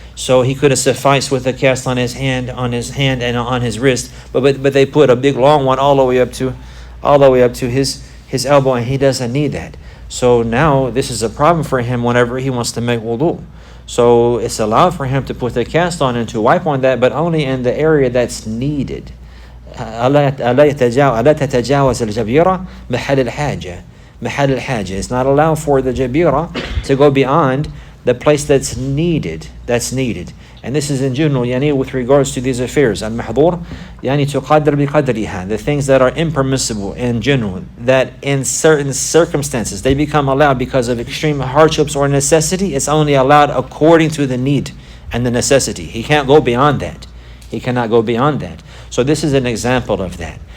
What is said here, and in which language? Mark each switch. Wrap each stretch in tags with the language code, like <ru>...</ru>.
<en>So he could have sufficed with a cast on his hand and on his wrist, but they put a big long one all the way up to his elbow, and he doesn't need that. So now this is a problem for him whenever he wants to make wudu. So it's allowed for him to put the cast on and to wipe on that, but only in the area that's needed.</en> <ar>ألا تتجاوز الجبيرة محل الحاجة.</ar> <en>It's not allowed for the jabira to go beyond the place that's needed. And this is in general, with regards to these affairs.</en> <ar>Al-Mahdhur, تقدر بقدرها.</ar> <en>The things that are impermissible in general, that in certain circumstances they become allowed because of extreme hardships or necessity, it's only allowed according to the need and the necessity. He can't go beyond that. He cannot go beyond that. So this is an example of that.</en>